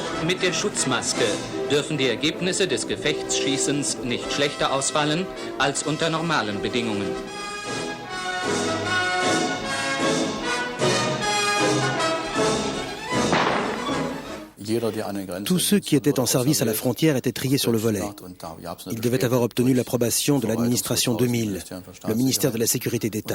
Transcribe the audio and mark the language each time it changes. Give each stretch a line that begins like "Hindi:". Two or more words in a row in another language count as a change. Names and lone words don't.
German: mit der Schutzmaske dürfen die Ergebnisse des Gefechtsschießens nicht schlechter ausfallen als unter normalen Bedingungen.
French: Tous ceux qui étaient en service à la frontière étaient triés sur le volet. Ils devaient avoir obtenu l'approbation de l'administration 2000, le ministère de la Sécurité d'État.